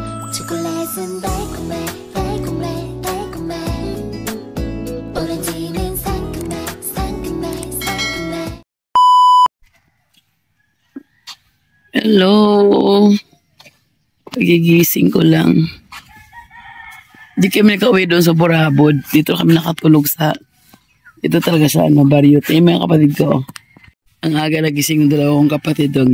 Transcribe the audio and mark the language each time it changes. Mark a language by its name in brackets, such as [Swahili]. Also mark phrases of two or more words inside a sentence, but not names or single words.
[Korean] 초콜릿은 달콤해 달콤해 달콤해 오렌지는 상큼해 상큼해 상큼해. [English] Hello. [Filipino] Pagigising ko lang. Di kami nakauwi doon sa Borabod. Dito kami nakatulog sa... Ito talaga sa baryo. Eh, mga kapatid ko. Ang aga nagising ng dalawang kapatid doon.